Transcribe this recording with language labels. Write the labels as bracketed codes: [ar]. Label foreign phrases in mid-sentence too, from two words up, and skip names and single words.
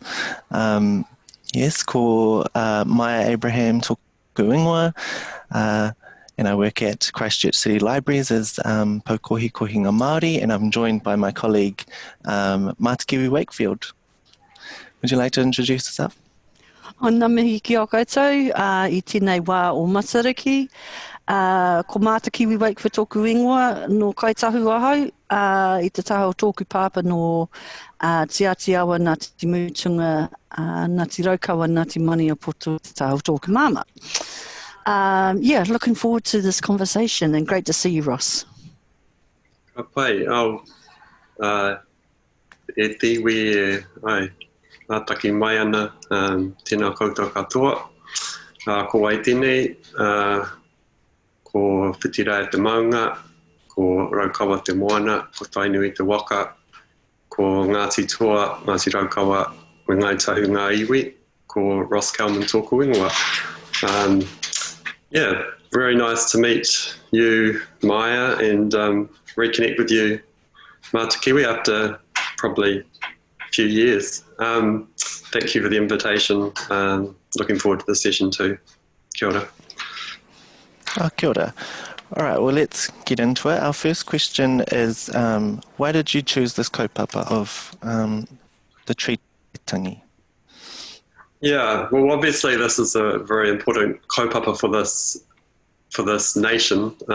[mi] Yes, ko Maya Abraham tōku ingoa, [en] and I work at Christchurch City Libraries as [mi] Paukohi Kohinga Māori, [en] and I'm joined by my colleague Mātakiwi Wakefield. Would you like to introduce yourself? [mi] Ana mihi ki a koutou, I tēnei wā o Matariki. Ko Mātakiwi Wakefield tōku ingoa, no kaitahu ahau, I te taha o tōku pāpa no Te Atiawa, Ngāti Mutunga, Ngāti Raukawa, Ngāti Mani a Poto, te taha o tōku māma. [en] Yeah, looking forward to this conversation and great to see you, Ross. [mi] Ka pai, e tiwi ai, nā taki mai ana, tēnā koutou katoa. Ko Waitangi, ko Whitira e te maunga, ko Raukawa te moana, ko Tainui te waka, ko Ngāti Toa, Ngāti Raukawa, me ngai tahu ngā iwi, ko Ross Calman tōku ingoa. [en] Yeah, very nice to meet you, Maya, and reconnect with you, Mātakiwi, after probably a few years. Thank you for the invitation. Looking forward to the session too. [mi] Kia ora. Kia ora. [en] All right, well, let's get into it. Our first question is, why did you choose this kaupapa of the Treaty of Waitangi? Yeah, well, obviously this is a very important kaupapa for this nation.